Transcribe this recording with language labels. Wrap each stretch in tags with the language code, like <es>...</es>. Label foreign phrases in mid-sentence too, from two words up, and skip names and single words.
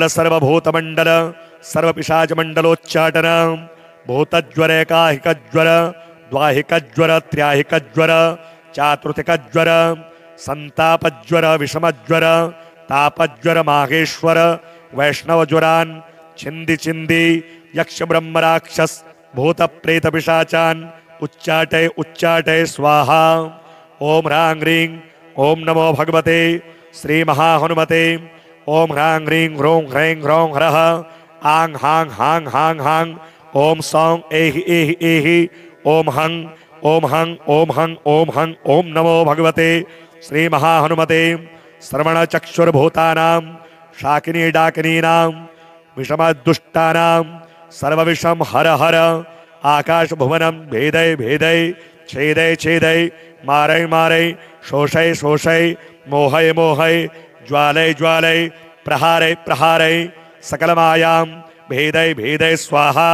<sa>सर्वभूतमंडल सर्वपिशाचमंडलोच्चाटन भूतज्वर एकाहिकज्वर द्वाहिकज्वर त्र्याहिकज्वर चातुर्थिकज्वर संतापज्वर विषमज्वर तापज्वर माहेश्वर वैष्णवज्वरान् छिंदी छिंदी यक्ष ब्रह्म राक्षस भूत प्रेत पिशाचान् उच्चाटय उच्चाटय स्वाहा ओम ह्रां ह्रीं ओम नमो भगवते श्री महाहनुमते ओम ह्रां ह्रीं ह्रों ह्रैं ह्रौं ह्रः आं हां हां हां हां ओम सौं एहि ओम हं ओम हं ओम हं ओम हं ओम नमो भगवते श्री महाहनुमते श्रवण चक्षुर्भूतानां शाकिनी डाकिनीनां विषमदुष्टानां सर्वविषम हर हर आकाश भुवनम भेदय भेदय छेदय छेदय मारय मारय शोषय शोषय मोहय मोहय ज्वालय ज्वालय प्रहारय प्रहारय सकलमायां भेदय भेदय स्वाहा।</sa>